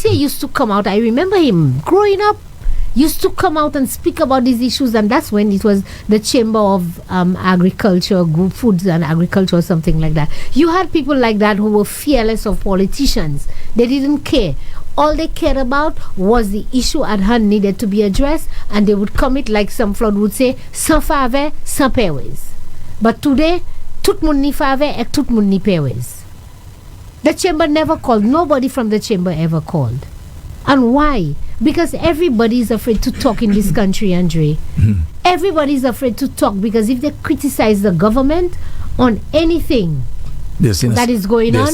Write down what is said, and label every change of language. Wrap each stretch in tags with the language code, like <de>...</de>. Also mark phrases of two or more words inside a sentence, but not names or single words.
<en>Monsieur used to come out. I remember him growing up. used to come out and speak about these issues, and that's when it was the Chamber of Agriculture, Group Foods and Agriculture or something like that. You had people like that who were fearless of politicians. They didn't care. All they cared about was the issue at hand needed to be addressed, and they would commit, like some flood would say,</en> <acf>sans fave, sans payways.</acf> <en>But today,</en> <acf>tout moun ni fave et tout moun ni payways.</acf> <en>The chamber never called. Nobody from the chamber ever called. And why? Because everybody is afraid to talk in this country, Andre. Everybody is afraid to talk because if they criticize the government on anything that is going on,</en>